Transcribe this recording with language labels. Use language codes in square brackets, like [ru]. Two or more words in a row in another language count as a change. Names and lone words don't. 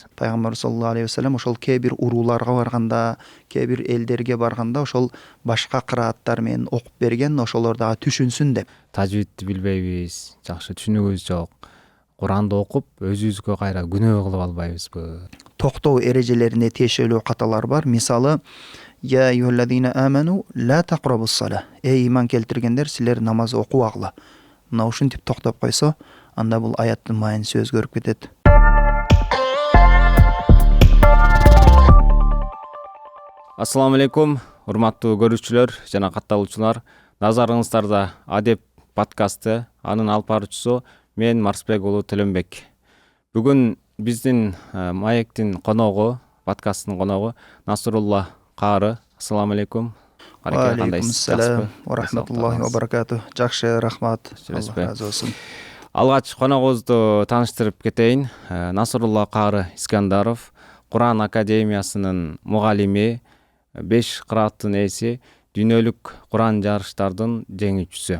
[ky] Пайгамбар [ar] صلى الله عليه وسلم [ky] ошол кээ бир урууларга барганда, кээ бир элдерге барганда ошол башка кырааттар менен окуп берген, ошолор дагы түшүнсүн деп. Тажвидти билбейбиз, жакшы түшүнүгүбүз жок. Куранды окуп өзүбүзгө кайра күнөө кылып албайбызбы? Токтоо эрежелерине тиешелүү каталар бар. [ar] Мисалы, يا أيها الذين آمنوا لا تقربوا الصلاة. [ky] Эй иман келтиргендер, силер намаз окубагыла. Мына ушинтип токтоп койсо, анда бул аяттын мааниси өзгөрүп кетет. [ar] السلام عليكم, [ky] урматтуу көрүүчүлөр жана катталуучулар. Назарыңыздарда Адеп подкасты, анын алып баруучусу мен Марсбек уулу Төлөнбек. Бүгүн биздин маектин коногу, подкасттын коногу Насрулла Кары. [ar] السلام عليكم. وعليكم السلام ورحمة الله وبركاته. [ky] Жакшы, рахмат. Аллах разы болсун. Алгач коногубузду тааныштырып кетейин. Насрулла Кары Искандаров, Куран академиясынын мугалими, 5 кырааттын ээси, дүйнөлүк Куран жарыштардын жеңүүчүсү.